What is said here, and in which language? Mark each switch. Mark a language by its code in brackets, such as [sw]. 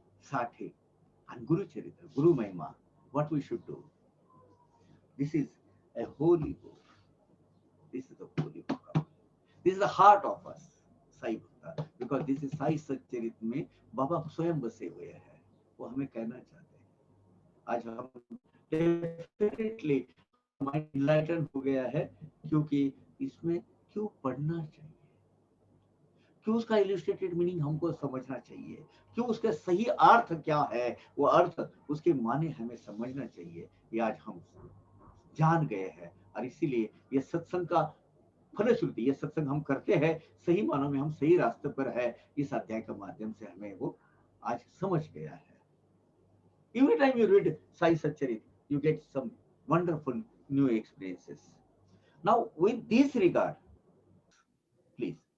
[en] Sathe and Guru Charitra, Guru Mahima, what we should do. This is a holy book. This is the holy book. This is the heart of us, Sai Bhakta, because this is Sai Satcharit [hi] में बाबा स्वयं बसे हुए हैं. वो हमें कहना चाहते हैं. आज हम [en] definitely mind enlightened [hi] हो गया है क्योंकि इसमें क्यों पढ़ना चाहिए, क्यों उसका [en] illustrated meaning [hi] हमको समझना चाहिए, क्यों उसका सही अर्थ क्या है, वो अर्थ उसके माने हमें समझना चाहिए. ये आज हम जान गए हैं और इसीलिए ये सत्संग का फलश्रुति, ये सत्संग हम करते हैं सही मानों में हम सही रास्ते पर है. इस अध्याय के माध्यम से हमें वो आज समझ गया है. [en] Every time you read Sai Satcharit, you get some wonderful new experiences. Now, with this regard, please.